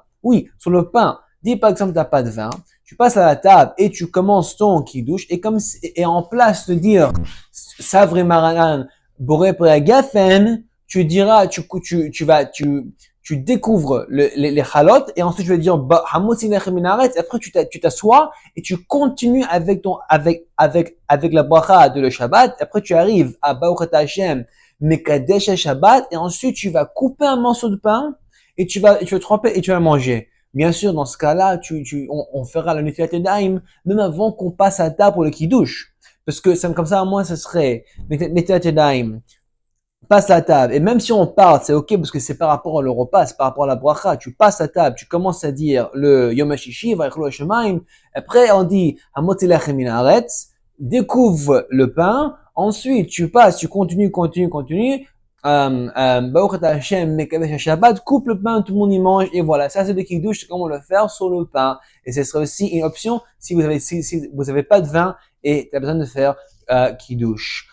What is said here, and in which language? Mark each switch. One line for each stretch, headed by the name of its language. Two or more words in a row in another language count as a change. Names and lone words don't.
French: Oui, sur le pain. Dis par exemple, t'as pas de vin, tu passes à la table et tu commences ton Kiddush, et en place de dire
Aramaic: סברי מרנן,
Hebrew: בורא גפן,
French: tu diras, tu découvres les chalotes et ensuite tu vas dire
Hebrew: המוציא לחם מן הארץ.
French: Après tu t'assois et tu continues avec la bracha de le Shabbat. Après tu arrives à
Hebrew: ברוך השם מקדש שבת
French: et ensuite tu vas couper un morceau de pain et tu vas tremper et tu vas manger. Bien sûr, dans ce cas-là, on fera la
Hebrew: נטילת ידיים
French: même avant qu'on passe à table pour le kiddush. Parce que comme ça, à moi, ça serait
Hebrew: נטילת ידיים,
French: passe la table. Et même si on parle, c'est ok parce que c'est par rapport au repas, c'est par rapport à la bracha. Tu passes la table, tu commences à dire le
Hebrew: יום השישי ויכלו השמים.
French: Après, on dit
Hebrew: המוציא לחם מן הארץ,
French: découvre le pain. Ensuite, tu passes, tu continues.
Hebrew: ברוך השם מקדש שבת,
French: coupe le pain, tout le monde y mange. Et voilà, ça c'est le kiddush, c'est comment le faire sur le pain. Et ce serait aussi une option si vous avez pas de vin et tu as besoin de faire kiddush.